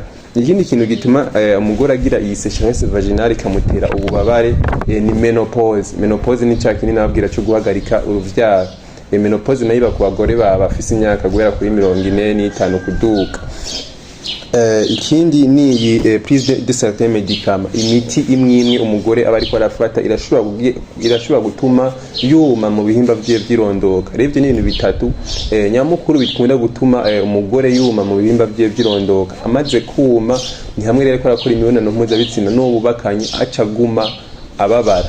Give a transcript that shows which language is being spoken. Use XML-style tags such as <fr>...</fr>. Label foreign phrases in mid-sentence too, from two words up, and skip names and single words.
<rn>Ikindi kintu gituma umugore agira iyi</rn> <fr>sécheresse vaginale</fr> <rn>ikamutera ububabare ni menopause. Menopause ni cya kintu nababwira cyo guhagarika uruvyaro. Menopause nayo iba ku bagore bafise imyaka guhera kuri 45 kuduka. Ikindi ni iyi</rn> <fr>prise de certains médicaments.</fr> <rn>Imiti imwe umugore aba ariko arafata irashobora gutuma yuma mu bihimba by'irondoka. Rero ivyo ni ibintu bitatu nyamukuru bikunda gutuma umugore yuma mu bihimba by'irondoka. Amaze kuma ni hamwe rero ko arakora imibonano mpuzabitsina n'ububakanye acaguma ababara.</rn>